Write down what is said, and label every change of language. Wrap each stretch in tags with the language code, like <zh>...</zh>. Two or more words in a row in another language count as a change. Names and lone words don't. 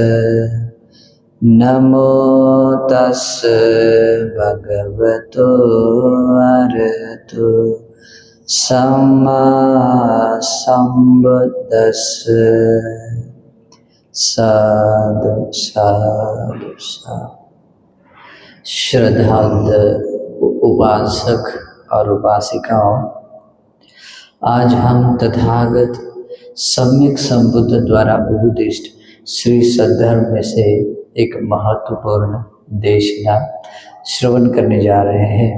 <pi>नमो तस् भगवतो अरहतो सम्मा सम्बुद्दस्स। साधु साधु साधु।</pi> <hi>श्रद्धावंत उपासक और उपासिकाओं, आज हम तथागत सम्यक संबुद्ध द्वारा उपदिष्ट श्री सद्धर्म में से एक महत्वपूर्ण देशना श्रवण करने जा रहे हैं।</hi>